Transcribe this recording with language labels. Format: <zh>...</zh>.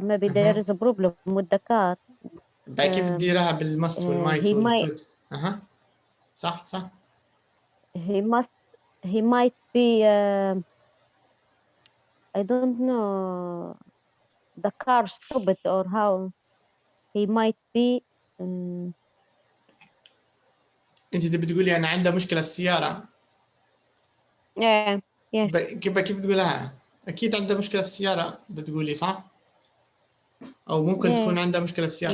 <en>Maybe there is a problem with the car.</en> <ar>بقى كيف تديرها بالمست والمايت والكود؟ صح.</ar> <en>He might be I don't know the car stopped or how he might be</en> <ar>انت تبي تقولي انا عندها مشكلة في السيارة.</ar> <en>yeah.</en> <ar>كيف تقولها؟ اكيد عندها مشكلة في السيارة بتقولي صح؟ او ممكن تكون عندها مشكلة في السيارة.</ar>